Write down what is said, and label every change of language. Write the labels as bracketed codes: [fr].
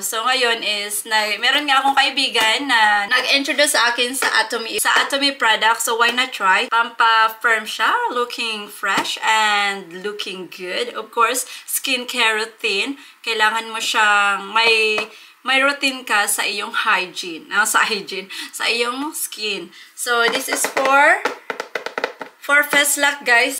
[tl] So ngayon is meron nga akong kaibigan na nag-introduce sa akin sa Atomy product. [en] So why not try? Pampa-firm siya, looking fresh and looking good. Of course, skincare routine. [tl] Kailangan mo siyang may routine ka sa iyong hygiene. Sa iyong skin. [en] So this is for Feslac, guys.